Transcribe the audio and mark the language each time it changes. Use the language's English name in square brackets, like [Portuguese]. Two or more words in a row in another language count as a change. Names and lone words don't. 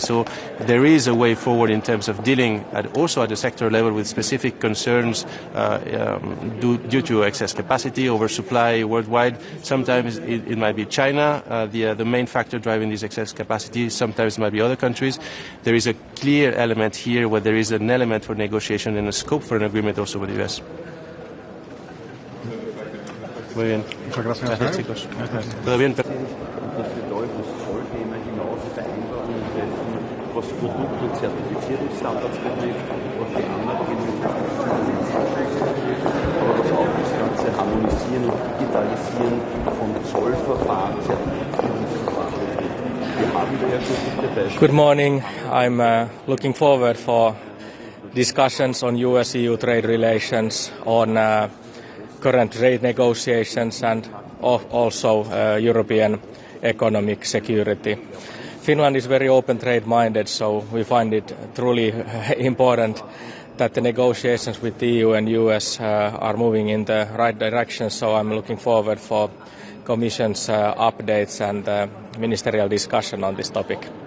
[English] So there is a way forward in terms of dealing also at the sector level with specific concerns due to excess capacity, oversupply worldwide. Sometimes it might be China, the main factor driving this excess capacity. Sometimes it might be other countries. There is a clear element here where there is an element for negotiation and a scope for an agreement also with the US. [Spanish] Muy bien. Muchas gracias. Gracias, chicos. Todo bien. [German] Was Produkt- und Zertifizierungsstandards betrifft, was die Anerkennung, aber was auch das ganze Harmonisieren und Digitalisieren von Zollverfahren, Zertifizierungsverfahren betrifft. Wir haben da ja schon gute Beispiele. [English] Good morning. I'm looking forward for discussions on US-EU trade relations, on current trade negotiations and also European economic security. Finland is very open trade minded, so we find it truly important that the negotiations with the EU and US are moving in the right direction, so I'm looking forward for Commission's updates and ministerial discussion on this topic.